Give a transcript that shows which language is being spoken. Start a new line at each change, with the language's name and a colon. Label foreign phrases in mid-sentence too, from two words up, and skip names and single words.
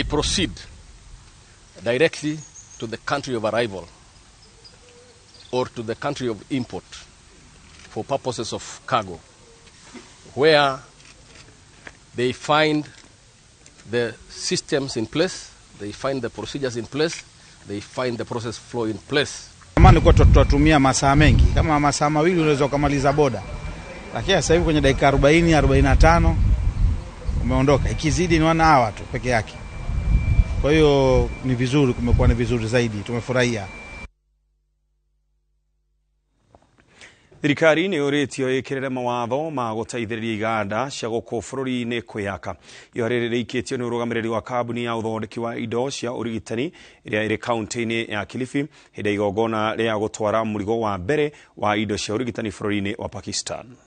English: proceed directly to the country of arrival or to the country of import for purposes of cargo, where they find the systems in place, they find the procedures in place, they find the process flow in place.
Swahili: Kama nilikuwa tutatumia masaa mengi, kama masaa mawili unaweza kumaliza boda. Lakini sasa hivi kwenye dakika 40 45 umeondoka. Ikizidi ni 1 hour tu peke yake. Kwa hiyo ni vizuri, kumekuwa ni vizuri zaidi, tumefurahia.
Kikuyu: Thirikari nĩ yũrĩtio ĩkĩrĩre mawatho ma gũteithĩrĩria iganda cia gũkũ bũrũri-inĩ kwĩyaka. Ihoya rĩrĩ rĩikĩtio nĩ ũrũgamĩrĩri wa kambuni ya ũthondeki wa indo cia ũrigitani ĩrĩa ĩrĩ kaunti-inĩ ya Kilifi hĩndĩ ya igongona rĩa gũtwara mũrigo wa mbere wa indo cia ũrigitani bũrũri-inĩ wa Pakistan.